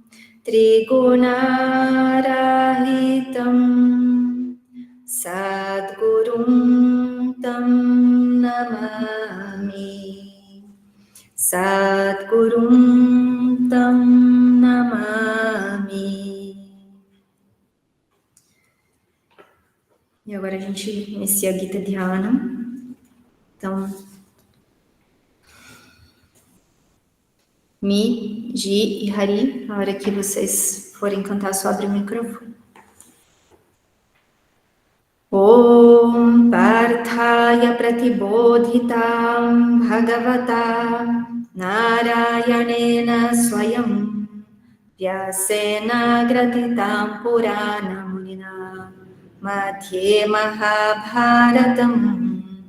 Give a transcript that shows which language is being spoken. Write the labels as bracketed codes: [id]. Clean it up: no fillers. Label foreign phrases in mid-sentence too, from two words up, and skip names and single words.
[sa] Trigunarahitam Sadgurum Tam Namami Sadgurum Tam Namami. [pt] E agora a gente inicia a Gita Dhyana. Então, Mi, Ji e Hari, na hora que vocês forem cantar, só abre o microfone. [sa] Om Parthaya Pratibodhitam Bhagavata Narayanena Swayam Vyasena Gratitam Purana Munina Madhye Mahabharatam